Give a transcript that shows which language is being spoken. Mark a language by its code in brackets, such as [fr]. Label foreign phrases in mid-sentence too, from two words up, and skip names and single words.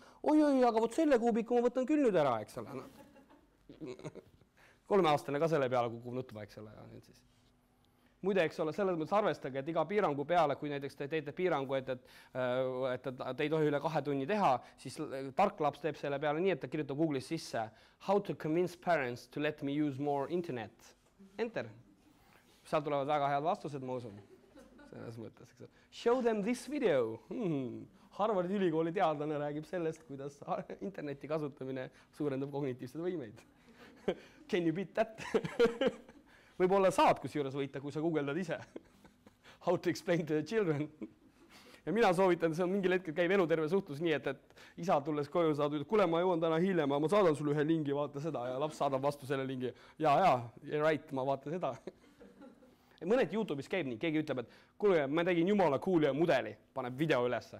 [et] Oi, aga võt selle kuubiku ma võtan küll nüüd ära, eks ole. 3-aastane ka selle peale kukub nutma, eks ole. Muide, eks ole, selles mõttes arvestage, et iga piirangu peale, kui näiteks te teete piirangu, et te ei tohi üle 2 tunni teha, siis tark laps teeb selle peale nii, et ta kirjutab Google'is sisse [en] How to convince parents to let me use more internet. [et] Enter. Seal tulevad väga head vastused, ma usun. Selles mõttes, eks. [en] Show them this video. [et] Harvardi ülikooli teadlane räägib sellest, kuidas interneti kasutamine suurendab kognitiivsed võimeid. [en] Can you beat that? [et] Võib-olla saad kusjuures võita, kui sa guugeldad ise. [en] How to explain to the children. [et] Ja mina soovitan, see on mingil hetkel käib eluterve suhtlus nii, et isa tulles koju saad, kuule, ma jõuan täna hiljem, ma saadan sulle ühe lingi, vaata seda ja laps saadab vastu selle lingi. Ja, right, ma vaatan seda. Mõned YouTube'is käib nii, keegi ütleb, et kuule, ma tegin jumala cool ja mudeli, paneb video ülesse.